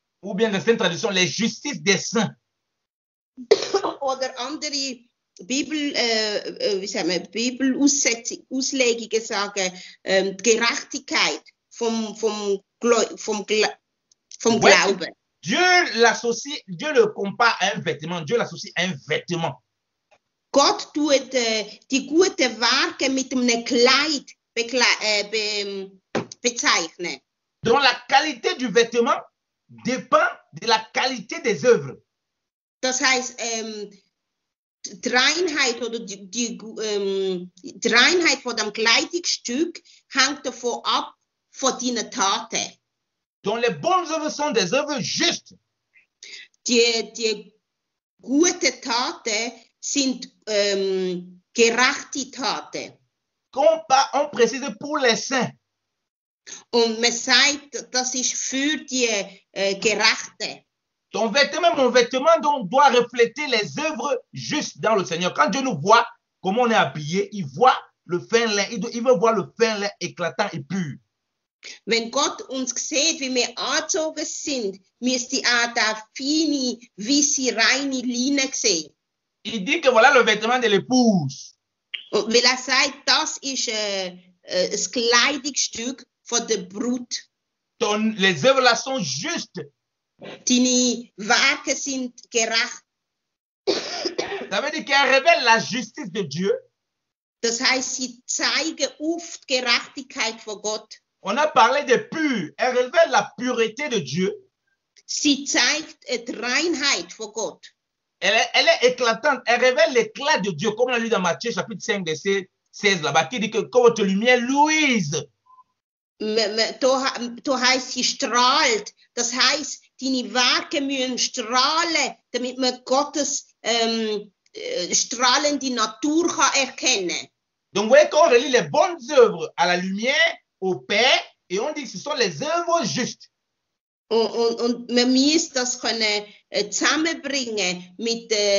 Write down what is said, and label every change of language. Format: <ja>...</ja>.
<fr>Ou bien dans cette tradition, les justices des saints.</fr> <de>Oder andere Bibelauslegungen sagen, die Gerechtigkeit vom Glauben.</de> <fr>Dieu le compare à un vêtement. Dieu l'associe à un vêtement.</fr> <de>Gott tut die guten Werke mit einem Kleid bezeichnen.</de> <fr>Donc la qualité du vêtement dépend de la qualité des œuvres.</fr> <de>Das heißt, die Reinheit oder die Reinheit von dem Kleidungsstück hängt davon ab, von deinen Taten.</de> <fr>Donc les bonnes œuvres sont des œuvres justes.</fr> <de>Die guten Taten sind gerechte Taten.</de> <fr>On précise pour les saints.</fr> <de>Und man sagt, das ist für die Gerechten.</de> <fr>Ton vêtement, mon vêtement doit refléter les œuvres justes dans le Seigneur. Quand Dieu nous voit, comment on est habillé, il voit le fin lin, il veut voir le fin lin éclatant et pur.</fr> <de>Wenn Gott uns sieht, wie wir angezogen sind, müsste auch der feine, weisse, reine Line sehen.</de> <fr>Il dit que voilà le vêtement de l'épouse.</fr> <de>Und weil sagt, das ist das Kleidungsstück von der Brut.</de> <fr>Les œuvres là sont justes.</fr> <de>Deine Werke sind gerecht.</de> <fr>Ça veut dire qu'elle révèle la justice de Dieu.</fr> <de>Das heißt, sie zeigen auf die Gerechtigkeit von Gott.</de> <fr>On a parlé de pur. Elle révèle la pureté de Dieu.</fr> <de>Sie zeigt die Reinheit von Gott.</de> <fr>Elle est éclatante. Elle révèle l'éclat de Dieu, comme on a lu dans Matthieu chapitre 5, verset 16 là-bas, qui dit que comme votre lumière luise.</fr> <de>Da heißt, sie strahlt. Das heißt, deine Werke müssen strahlen, damit man Gottes strahlende Natur kann erkennen.</de> <fr>Donc, vous voyez, quand on relie les bonnes œuvres à la lumière, au Père, et on dit que ce sont les œuvres justes.</fr> <de>Und man muss das können zusammenbringen mit</de>